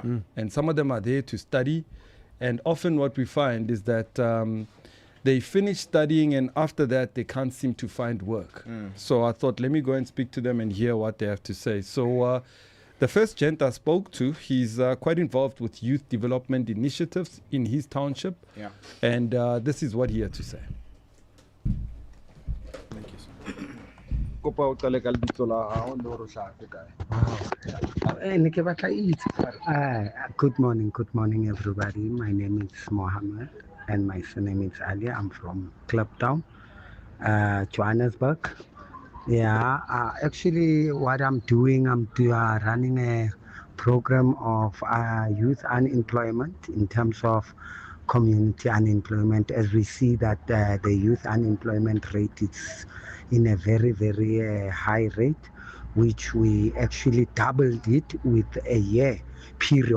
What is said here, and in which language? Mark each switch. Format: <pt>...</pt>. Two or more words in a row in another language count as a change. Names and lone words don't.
<en>And some of them are there to study. And often what we find is that they finish studying and after that they can't seem to find work. So I thought, let me go and speak to them and hear what they have to say. So the first gent I spoke to, he's quite involved with youth development initiatives in his township. Yeah. And this is what he had to say. Thank you, sir.</en> <st>kopa o qale ka lebitso la hao le hore o hlaha kae. Ne ke batla itse</st> <en>good morning everybody. My name is Mohammed and my surname is Ali. I'm from Kliptown, Johannesburg. Yeah, actually what I'm doing, I'm running a program of youth unemployment in terms of community unemployment, as we see that the youth unemployment rate is in a very, very high rate, which we actually doubled it with a year period.</en>